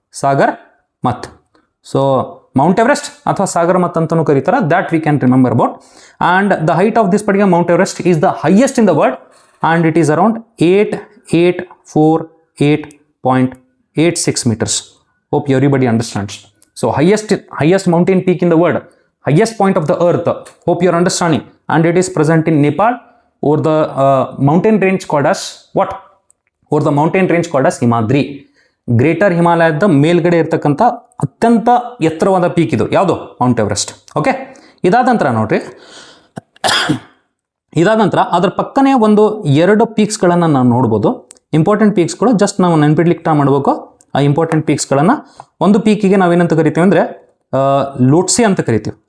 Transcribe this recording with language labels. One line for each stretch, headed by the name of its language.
Kannada: ಸಾಗರ್ ಮತ್. So Mount Everest ಅಥವಾ ಸಾಗರ್ ಮತ್ ಅಂತಲೂ ಕರೀತಾರೆ.
English: That we can remember about. And the height of this particular Mount Everest is the highest in the world and it is around 8848.86 meters. Hope everybody understands. So highest mountain peak in the world, highest point of the earth. Hope you are understanding. And it is present in Nepal over the mountain range called as what? Over the mountain range called as Himadri.
Kannada: Greater ಹಿಮಾಲಯದ ಮೇಲ್ಗಡೆ ಇರ್ತಕ್ಕಂಥ ಅತ್ಯಂತ ಎತ್ತರವಾದ peak ಇದು ಯಾವುದು? Mount Everest. Okay, ಇದಾದ ನಂತರ ನೋಡ್ರಿ, ಇದಾದ ನಂತರ ಅದರ ಪಕ್ಕನೇ ಒಂದು 2 ಪೀಕ್ಸ್ಗಳನ್ನು ನಾವು ನೋಡ್ಬೋದು. ಇಂಪಾರ್ಟೆಂಟ್ ಪೀಕ್ಸ್ಗಳು ಜಸ್ಟ್ ನಾವು ನೆನ್ಪಿಡ್ಲಿಕ್ಕೆ ಟ್ರೈ ಮಾಡಬೇಕು. ಆ ಇಂಪಾರ್ಟೆಂಟ್ ಪೀಕ್ಸ್ಗಳನ್ನು ಒಂದು ಪೀಕಿಗೆ ನಾವೇನಂತ ಕರಿತೀವಿ ಅಂದರೆ ಲೋಟ್ಸೆ ಅಂತ ಕರಿತೀವಿ.